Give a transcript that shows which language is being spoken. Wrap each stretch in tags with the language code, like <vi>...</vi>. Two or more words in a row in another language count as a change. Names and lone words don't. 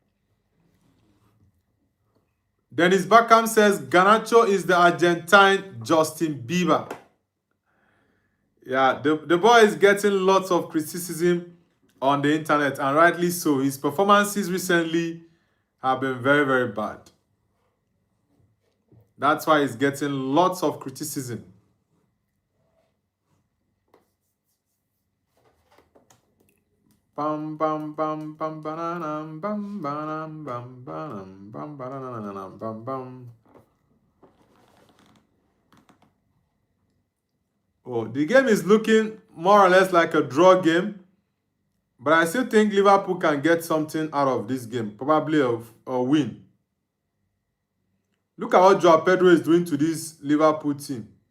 <en>Dennis Beckham says Garnacho is the Argentine Justin Bieber. Yeah, the boy is getting lots of criticism on the internet, and rightly so. His performances recently have been very, very bad. That's why he's getting lots of criticism. Bam bam bam bam bananam bam banam bam banam bam bananam bam bam. Oh, the game is looking more or less like a draw game, but I still think Liverpool can get something out of this game, probably a win. Look at what Joao Pedro is doing to this Liverpool team.</en>